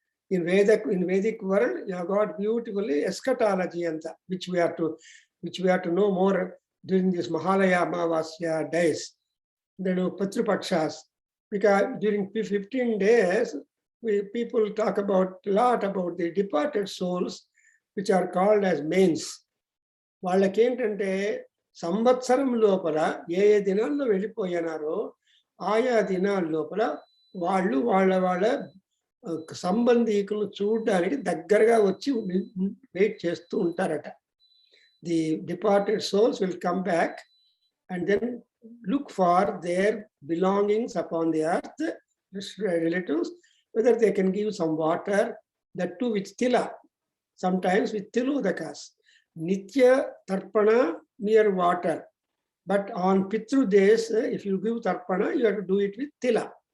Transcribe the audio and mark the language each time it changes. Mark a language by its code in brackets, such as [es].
[en] In Vedic world, you have got beautifully eschatology, and which we have to know more during this Mahalaya Amavasya days. Then Patrupakshas, because during 15 days, people talk a lot about the departed souls, which are called as mains. [te] వాళ్ళకి ఏంటంటే సంవత్సరం లోపల ఏ దినాల్లో వెళ్ళిపోయినారో ఆయా దినాల లోపల వాళ్ళు వాళ్ళ సంబంధీకులను చూడడానికి దగ్గరగా వచ్చి వెయిట్ చేస్తూ ఉంటారట. [en] The departed souls will come back and then look for their belongings upon the earth, relatives, whether they can give some water, that too with tila, sometimes with tilodakas. Nitya tarpana mere water, but on Pitru days, if you give tarpana, you have to do it with tila.